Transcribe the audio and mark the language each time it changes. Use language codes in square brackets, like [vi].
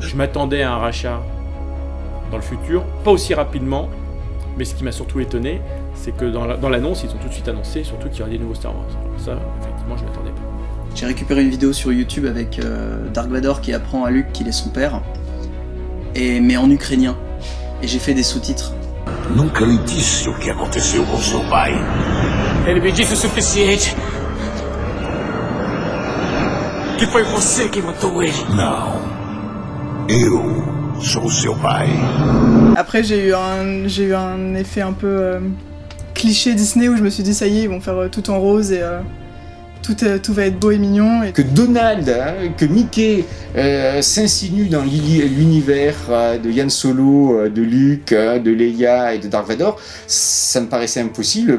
[fr] Je m'attendais à un rachat dans le futur, pas aussi rapidement, mais ce qui m'a surtout étonné, c'est que dans l'annonce, ils ont tout de suite annoncé surtout qu'il y aurait des nouveaux Star Wars. Alors ça, effectivement, je ne m'attendais pas. J'ai récupéré une vidéo sur YouTube avec Dark Vador qui apprend à Luke qu'il est son père, mais en ukrainien. Et j'ai fait des sous-titres. [pt] Nunca lhe disse o que aconteceu com seu pai. Ele me disse o suficiente. Que foi você que matou ele. Não. Eu sou seu pai. [fr] Après, j'ai eu un effet un peu cliché Disney où je me suis dit ça y est, ils vont faire tout en rose et tout va être beau et mignon. Et... Que Donald, que Mickey s'insinue dans l'univers de Han Solo, de Luke, de Leia et de Dark Vador, ça me paraissait impossible.